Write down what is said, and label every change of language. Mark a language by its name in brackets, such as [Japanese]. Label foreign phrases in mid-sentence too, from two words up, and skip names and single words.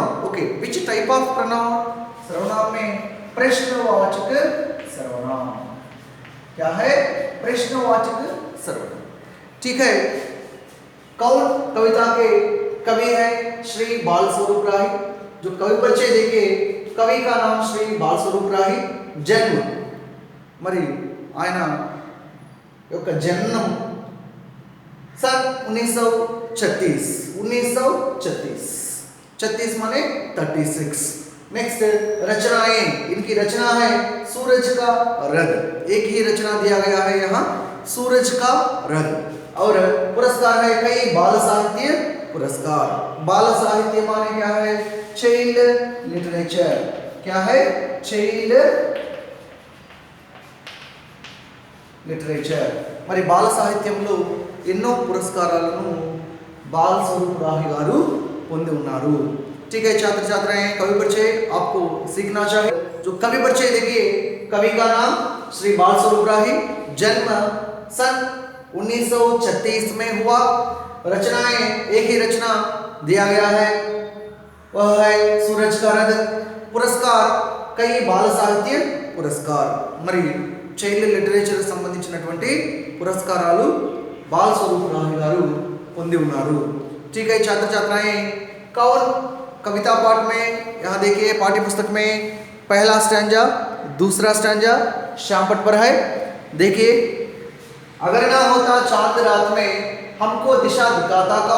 [English] OK, which type of pronoun? [Hindi] सर्वनाम में प्रश्नवाचक सर्वनाम। क्या है? प्रश्नवाचक सर्वनाम। ठीक है। कौन कविता के कवि है श्री बाल स्वरूप राही। जो कवि परिचय देखिए, कवि का नाम श्री बाल स्वरूप राही। जन्म [Telugu] మరి ఆయన యొక్క జన్మం [Hindi] सन 1936। 1936 36 माने 36। नेक्स्ट रचनाएं, इनकी रचना है सूरज का रंग। एक ही रचना दिया गया है यहाँ, सूरज का रंग। और पुरस्कार है कई बाल साहित्य पुरस्कार। बाल साहित्य माने क्या है? [English] child literature. [Hindi] क्या है? [English] child literature. [Telugu] మరి బాల సాహిత్యంలో ఎన్నో పురస్కారాలను बाल स्वरूप राही गारू పొంది ఉన్నారు। [Hindi] ठीक है छात्र छात्राएं, कवि परिचय आपको सीखना चाहिए। जो कवि परिचय देखिए, कवि का नाम श्री बाल स्वरूप राही। जन्म सन 1936 में हुआ। रचनाएं, एक ही रचना दिया गया है, वह है सूरज का रंग। पुरस्कार कई बाल साहित्य पुरस्कार। [Telugu] మరి [English] child literature [Telugu] సంబంధించినటువంటి పురస్కారాలు బాల స్వరూప్ రాహి గారు పొంది ఉన్నారు। [Hindi] ठीक है छात्र छात्राएं, कौन कविता पाठ में यहाँ देखिए पाठ्य पुस्तक में पहला स्टैंजा, दूसरा स्टैंजा श्याम पट पर है। देखिए, अगर ना होता चांद रात में हमको दिशा दिखाता कौन।